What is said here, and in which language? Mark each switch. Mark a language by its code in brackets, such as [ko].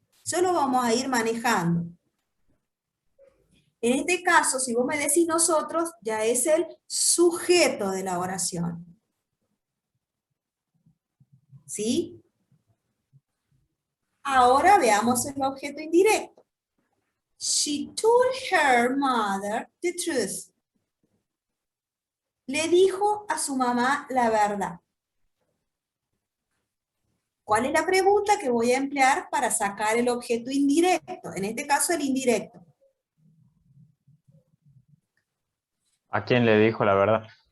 [es] Eso lo vamos a ir manejando. En este caso, si vos me decís nosotros, ya es el sujeto de la oración. ¿Sí? Ahora veamos el objeto indirecto. [en] She told her mother the truth. [es] Le dijo a su mamá la verdad. ¿Cuál es la pregunta que voy a emplear para sacar el objeto indirecto? En este caso, el indirecto. ¿A quién le dijo la verdad?